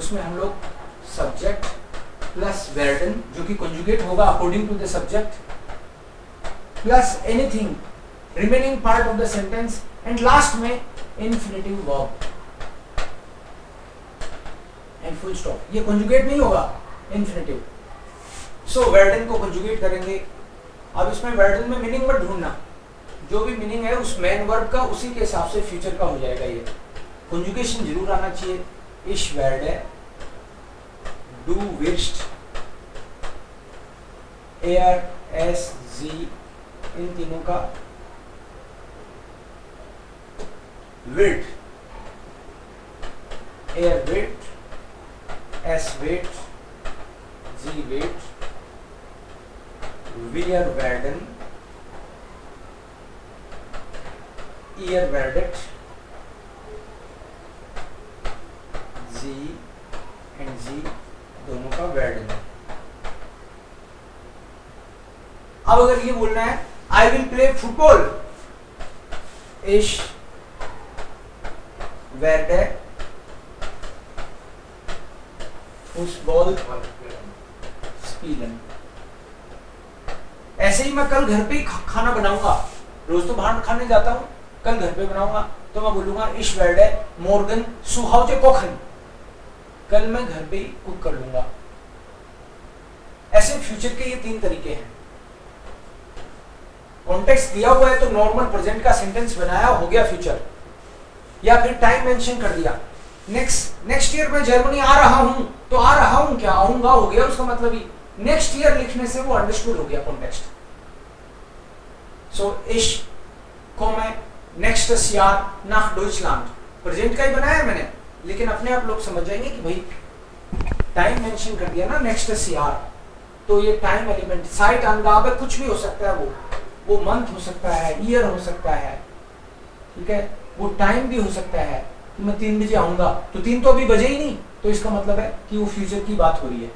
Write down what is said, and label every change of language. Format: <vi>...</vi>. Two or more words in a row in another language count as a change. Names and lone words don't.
<hi>उसमें हम लोग</hi> <en>subject plus वर्डन</en> <hi>जो कि कंजुगेट होगा</hi> <en>according to the subject plus anything remaining part of the sentence and last में infinitive verb and full stop.</en> <hi>ये कंजुगेट नहीं होगा इंफिनिटिव, सो वर्डन को कंजुगेट करेंगे। अब इसमें वर्डन में मीनिंग मत ढूंढना, जो भी मीनिंग है उस</hi> <en>main verb</en> <hi>का उसी के हिसाब से फ्यूचर का हो जाएगा। ये कंजुगेशन जरूर आना चाहिए।</hi> <de>इश werde, du wirst, es, sie,</de> <hi>इन तीनों का wird,</hi> <de>wird, es wird, sie wird, wir werden, ihr werdet, sie and sie</de> <hi>दोनों का</hi> <de>werden।</de> <hi>अब अगर ये बोलना है</hi> <en>I will play football,</en> <de>ich werde Fußball spielen।</de> <hi>ऐसे ही मैं कल घर पे ही खाना बनाऊंगा, रोज तो बाहर खाने जाता हूं, कल घर पे बनाऊंगा तो मैं बोलूंगा</hi> <de>ich werde morgen zu Hause kochen,</de> <hi>कल मैं घर पे ही कुक कर लूंगा। ऐसे फ्यूचर के ये 3 तरीके हैं। कॉन्टेक्स्ट दिया हुआ है तो</hi> <en>normal present</en> <hi>का सेंटेंस बनाया, हो गया फ्यूचर, या फिर</hi> <en>time mention</en> <hi>कर दिया।</hi> <en>next year</en> <hi>मैं जर्मनी आ रहा हूं, तो आ रहा हूं क्या, आऊंगा हो गया उसका मतलब ही।</hi> <en>next year</en> <hi>लिखने से वो अंडरस्टूड हो गया कॉन्टेक्स्ट।</hi> <de>सो ich komme nächstes Jahr nach Deutschland,</de> <hi>प्रेजेंट का ही बनाया मैंने, लेकिन अपने आप लोग समझ जाएंगे कि भाई</hi> <en>time mention</en> <hi>कर दिया ना</hi> <en>next year,</en> <hi>तो ये</hi> <en>time element</en> <de>Zeitangabe</de> <hi>कुछ भी हो सकता है, वो मंथ हो सकता है, ईयर हो सकता है, ठीक है, वो टाइम भी हो सकता है कि मैं 3 बजे आऊंगा, तो 3 तो अभी बजे ही नहीं, तो इसका मतलब है कि वो फ्यूचर की बात हो रही है।</hi>